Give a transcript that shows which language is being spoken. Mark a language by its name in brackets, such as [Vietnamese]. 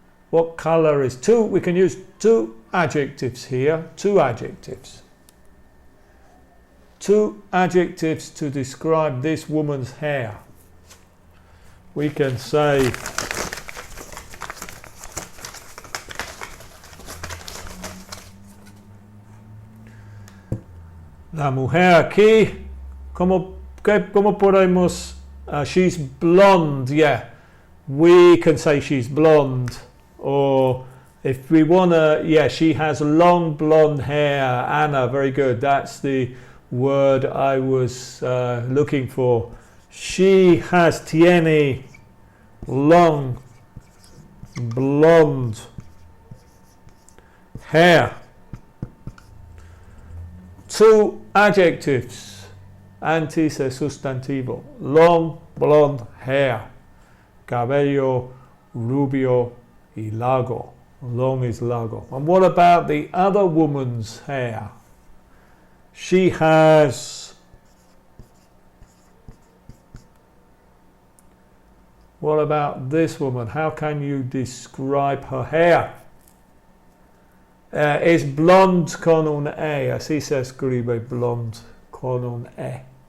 [English] What color is we can use two adjectives here. Two adjectives. Two adjectives to describe this woman's hair. We can say [Spanish] la mujer aquí, ¿cómo podemos? [English] She's blonde, yeah. We can say she's blonde. Or if we want to, yeah, she has long blonde hair. Anna, very good. That's the word I was looking for. [Spanish] Tiene [English] long blonde hair. 2 adjectives. [Spanish] Antes es sustantivo. [English] Long, blonde hair. [Spanish] Cabello rubio y largo. [English] Long is largo. And what about the other woman's hair? She has... What about this woman? How can you describe her hair? [Spanish] Es blonde con un E. Así se escribe blonde con un E.